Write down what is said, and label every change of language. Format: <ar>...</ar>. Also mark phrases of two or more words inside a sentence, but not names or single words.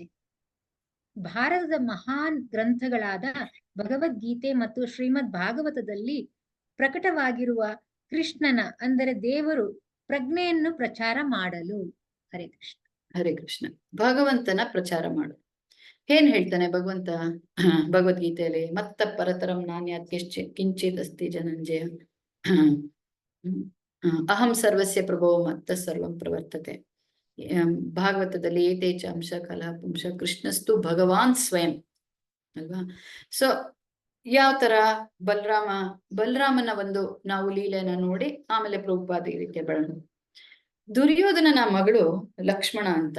<kn>ಭಾರತದ ಮಹಾನ್ ಗ್ರಂಥಗಳಾದ ಭಗವದ್ಗೀತೆ ಮತ್ತು ಶ್ರೀಮದ್ ಭಾಗವತದಲ್ಲಿ ಪ್ರಕಟವಾಗಿರುವ ಕೃಷ್ಣನ ಅಂದರೆ ದೇವರು ಪ್ರಜ್ಞೆಯನ್ನು ಪ್ರಚಾರ ಮಾಡಲು. ಹರೇ ಕೃಷ್ಣ. ಹರೇ ಕೃಷ್ಣ. ಭಗವಂತನ ಪ್ರಚಾರ ಮಾಡು. ಏನ್ ಹೇಳ್ತಾನೆ ಭಗವಂತ ಭಗವದ್ಗೀತೆಯಲ್ಲಿ?</kn> <sa>ಮತ್ತ ಪರತರಂ ನಾನ್ಯಾತ್ ಕಿಂಚಿತ್ ಅಸ್ತಿ ಜನಂಜಯ ಅಹಂ ಸರ್ವಸ್ಯ ಪ್ರಭೋ ಮತ್ತ ಸರ್ವಂ ಪ್ರವರ್ತತೆ.</sa> <kn>ಭಾಗವತದಲ್ಲಿ</kn> <sa>ಏತೇಚ ಅಂಶ ಕಲಾ ಪುಂಶ ಕೃಷ್ಣಸ್ತು ಭಗವಾನ್ ಸ್ವಯಂ</sa> <kn>ಅಲ್ವಾ? ಸೊ ಯಾವ ತರ ಬಲರಾಮನ ನಾವು ಲೀಲೆನ ನೋಡಿ ಆಮೇಲೆ ಪ್ರಭುಪಾದ ಈ ರೀತಿಯ ಬೆಳವಣಿಗೆ. ದುರ್ಯೋಧನನ ಮಗಳು ಲಕ್ಷ್ಮಣ ಅಂತ.</kn>